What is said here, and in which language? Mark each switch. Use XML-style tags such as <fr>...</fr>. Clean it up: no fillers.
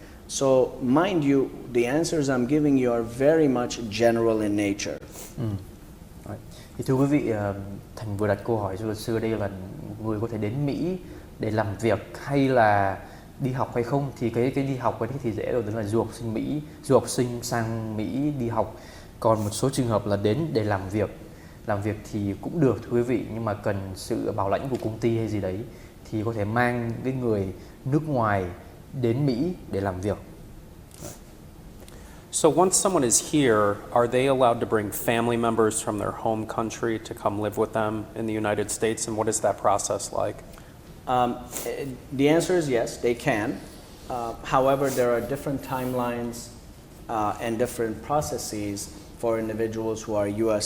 <en>So mind you, the answers I'm giving you are very much general in nature.</en> <vi>Thì thưa quý vị, Thành vừa đặt câu hỏi cho luật sư ở đây là người có thể đến Mỹ để làm việc hay là đi học hay không. Thì cái đi học ấy thì dễ rồi, tức là du học sinh Mỹ, du học sinh sang Mỹ đi học. Còn một số trường hợp là đến để làm việc. Làm việc thì cũng được thưa quý vị, nhưng mà cần sự bảo lãnh của công ty hay gì đấy thì có thể mang cái người nước ngoài đến Mỹ để làm việc.</vi> <en>So once someone is here, are they allowed to bring family members from their home country to come live with them in the United States, and what is that process like? The answer is yes, they can. However, there are different timelines and different processes for individuals who are U.S.</en>